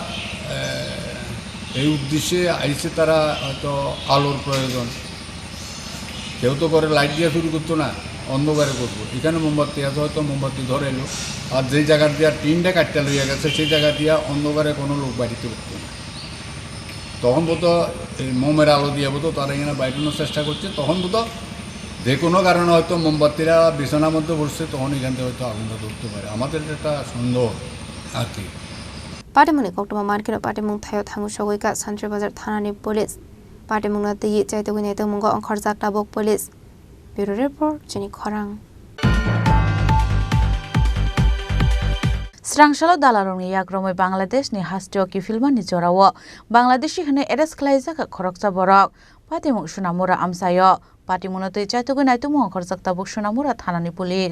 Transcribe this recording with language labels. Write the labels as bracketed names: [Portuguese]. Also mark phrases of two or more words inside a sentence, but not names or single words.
[Bangla] এই উদ্দেশ্যে আইসে তারা হয়তো আলোর প্রয়োজন কেউ তো করে লাইট দিয়ে শুরু করতো না অন্ধকারে করবো এখানে মোমবাতি আছে হয়তো মোমবাতি ধরে এলো আর যেই জায়গা দিয়ে টিনটা কাটতে লইয়া গেছে সেই জায়গা দিয়ে অন্ধকারে কোনো লোক বাড়িতে উঠতো না তখন বোধ এই মোমের আলো দিয়ে বোধ তারা এখানে বাইটানোর চেষ্টা করছে তখন বোধ যে কোনো কারণে হয়তো মোমবাতিরা বিছানার মধ্যে বসছে তখন এখান থেকে হয়তো আগুনটা ধরতে পারে আমাদের একটা সন্দেহ আর কি [Kok Borok] পাটেমুনি কোকটমা মার্কেট পাটেমুং থায়ো থাঙ্গু সগৈকা সান্ত্রিবাজার থানানি পুলিশ পাটেমুংনা दै চাইতগুনি নেতমুঙ্গ অংখরজাকটা বক পুলিশ ব্যুরো রিপোর্ট চিনি খরাং Srangsalo dalarongni yakromoi Bangladesh ni hastio ki filmani jorawo Bangladeshi hene eres khlaijaka khoroksa borok patimung sunamura amsayo patimunotoi chaitogoi naitumung khorjakta bok sunamura thanani police